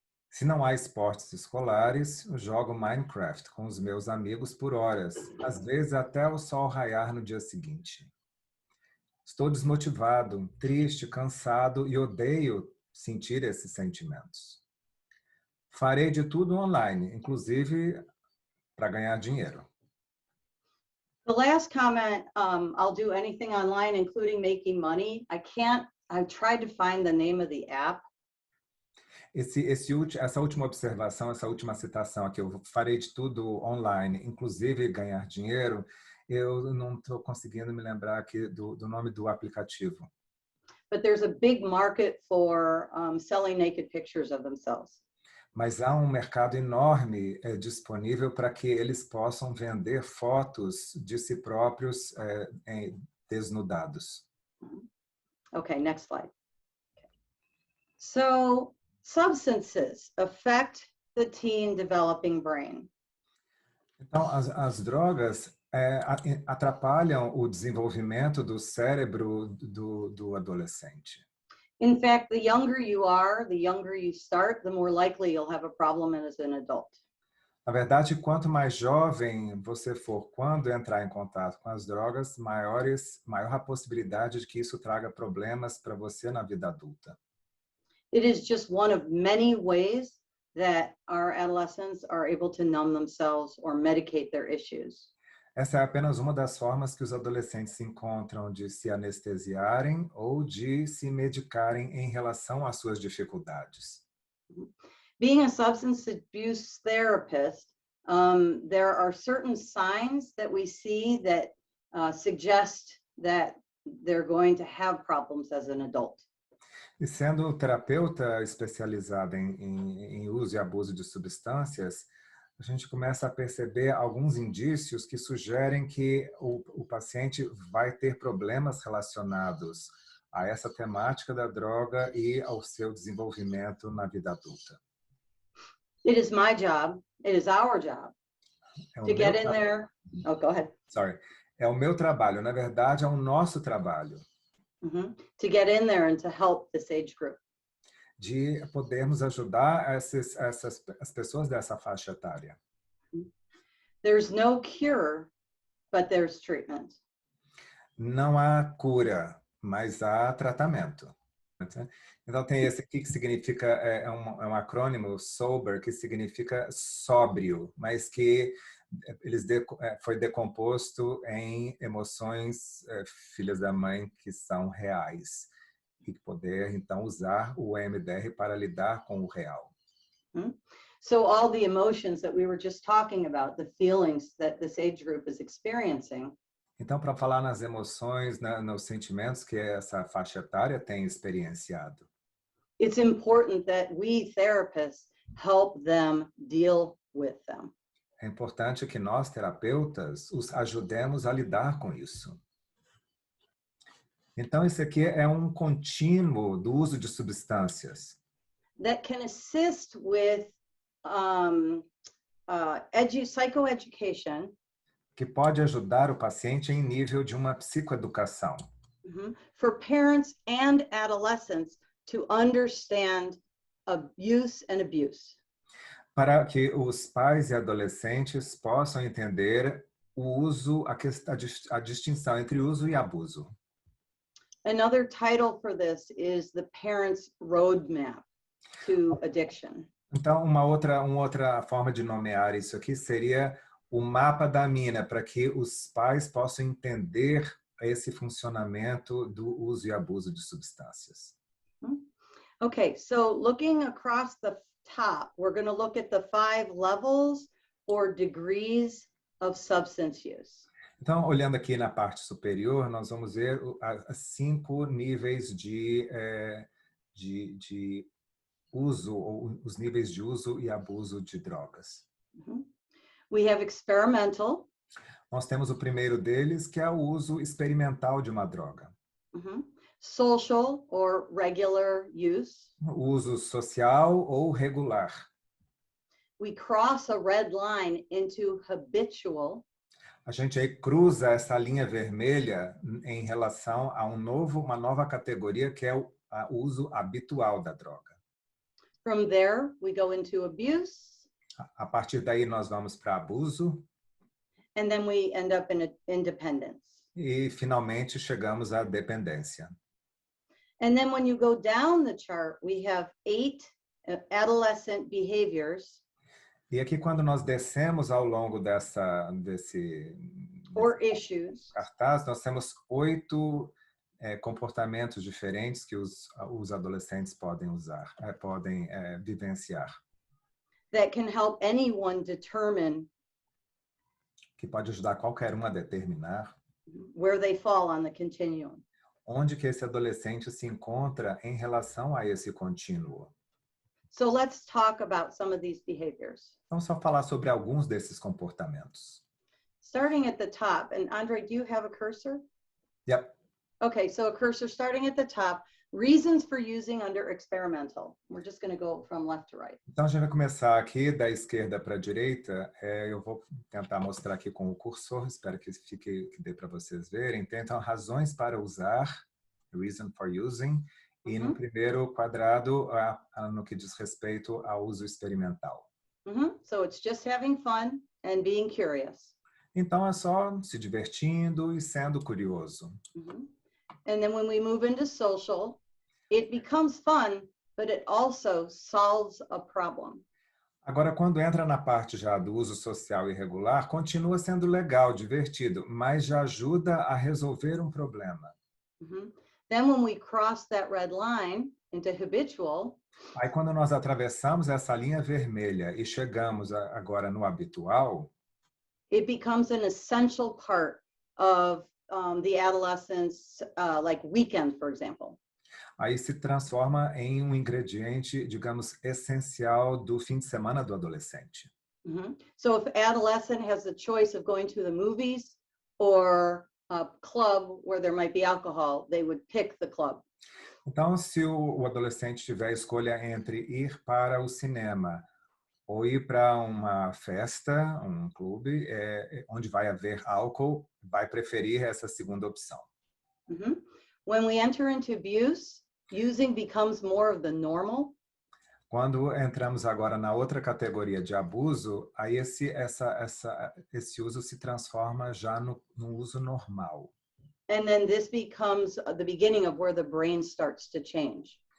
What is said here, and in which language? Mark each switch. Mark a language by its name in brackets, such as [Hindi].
[Portuguese] Se não há esportes escolares, eu jogo Minecraft com os meus amigos por horas, às vezes até o sol raiar no dia seguinte. Estou desmotivado, triste, cansado e odeio sentir esses sentimentos. Farei de tudo online, inclusive para ganhar dinheiro. [English] The last comment, I'll do anything online, including making money. I've tried to find the name of the app. [Portuguese] Essa última observação, essa última citação aqui, eu farei de tudo online, inclusive ganhar dinheiro, eu não estou conseguindo me lembrar aqui do nome do aplicativo. [English] But there's a big market for selling naked pictures of themselves. [Portuguese] Mas há um mercado enorme disponível para que eles possam vender fotos de si próprios desnudados. [English] Okay, next slide. So, substances affect the teen developing brain. [Portuguese] Então, as drogas atrapalham o desenvolvimento do cérebro do adolescente. [English] In fact, the younger you are, the younger you start, the more likely you'll have a problem as an adult. [Portuguese] Na verdade, quanto mais jovem você for quando entrar em contato com as drogas, maior a possibilidade de que isso traga problemas para você na vida adulta. [English] It is just one of many ways that our adolescents are able to numb themselves or medicate their issues. [Portuguese] Essa é apenas uma das formas que os adolescentes encontram de se anestesiarem ou de se medicarem em relação às suas dificuldades. [English] Being a substance abuse therapist, there are certain signs that we see that suggest that they're going to have problems as an adult. [Portuguese] E sendo terapeuta especializada em uso e abuso de substâncias, a gente começa a perceber alguns indícios que sugerem que o paciente vai ter problemas relacionados a essa temática da droga e ao seu desenvolvimento na vida adulta. [English] It is my job, it is our job to get in there. Oh, go ahead. Sorry. [Portuguese] É o meu trabalho, na verdade é o nosso trabalho. [English] To get in there and to help this age group. [Portuguese] De podermos ajudar as pessoas dessa faixa etária. [English] There's no cure, but there's treatment. [Portuguese] Não há cura, mas há tratamento. Então tem esse aqui que significa, é um acrônimo, SOBER, que significa sóbrio, mas que foi decomposto em emoções filhas da mãe que são reais. E poder, então, usar o EMDR para lidar com o real. [English] So all the emotions that we were just talking about, the feelings that this age group is experiencing. [Portuguese] Então, para falar nas emoções, nos sentimentos que essa faixa etária tem experienciado. [English] It's important that we therapists help them deal with them. [Portuguese] É importante que nós, terapeutas, os ajudemos a lidar com isso. Então, isso aqui é um contínuo do uso de substâncias. [English] That can assist with psychoeducation. [Portuguese] Que pode ajudar o paciente em nível de uma psicoeducação. [English] For parents and adolescents to understand use and abuse. [Portuguese] Para que os pais e adolescentes possam entender o uso, a distinção entre uso e abuso. [English] Another title for this is the parent's roadmap to addiction. [Portuguese] Então, uma outra forma de nomear isso aqui seria o mapa da mina, para que os pais possam entender esse funcionamento do uso e abuso de substâncias. [English] Okay, so looking across the top, we're going to look at the 5 levels or degrees of substance use. [Portuguese] Então, olhando aqui na parte superior, nós vamos ver as 5 níveis de uso, ou os níveis de uso e abuso de drogas. [English] We have experimental. [Portuguese] Nós temos o primeiro deles, que é o uso experimental de uma droga. [English] Social or regular use. [Portuguese] O uso social ou regular. [English] We cross a red line into habitual. [Portuguese] A gente aí cruza essa linha vermelha em relação a uma nova categoria, que é o uso habitual da droga. [English] From there, we go into abuse. [Portuguese] A partir daí, nós vamos para abuso. [English] And then we end up in independence. [Portuguese] E, finalmente, chegamos à dependência. [English] And then when you go down the chart, we have 8 adolescent behaviors. [Portuguese] E aqui, quando nós descemos ao longo desse [English] issues. [Portuguese] Cartaz, nós temos 8 comportamentos diferentes que os adolescentes podem vivenciar. [English] That can help anyone determine [Portuguese] que pode ajudar qualquer um a determinar [English] where they fall on the continuum. [Portuguese] Onde que esse adolescente se encontra em relação a esse contínuo. [English] So let's talk about some of these behaviors. [Portuguese] Vamos só falar sobre alguns desses comportamentos. [English] Starting at the top, and Andre, do you have a cursor? Yep. Okay, so a cursor starting at the top, reasons for using under experimental. We're just going to go from left to right. [Portuguese] Então a gente vai começar aqui da esquerda para a direita. Eu vou tentar mostrar aqui com o cursor, espero que dê para vocês verem. Então, razões para usar, [English] reason for using, [Portuguese] e no primeiro quadrado, no que diz respeito ao uso experimental. [English] So it's just having fun and being curious. [Portuguese] Então é só se divertindo e sendo curioso. [English] And then when we move into social, it becomes fun, but it also solves a problem. [Portuguese] Agora, quando entra na parte já do uso social irregular, continua sendo legal, divertido, mas já ajuda a resolver um problema. [English] Then when we cross that red line into habitual, [Portuguese] aí quando nós atravessamos essa linha vermelha e chegamos agora no habitual, [English] it becomes an essential part of the adolescent's like weekend, for example. [Portuguese] Aí se transforma em um ingrediente, digamos, essencial do fim de semana do adolescente. [English] So if adolescent has the choice of going to the movies or a club where there might be alcohol, they would pick the club. [Portuguese] Então, se o adolescente tiver a escolha entre ir para o cinema ou ir para uma festa, um clube, onde vai haver álcool, vai preferir essa segunda opção. [English] When we enter into abuse, using becomes more of the normal. [Portuguese] Quando entramos agora na outra categoria de abuso, aí esse uso se transforma já no uso normal. [English] And then this becomes the beginning of where the brain starts to change.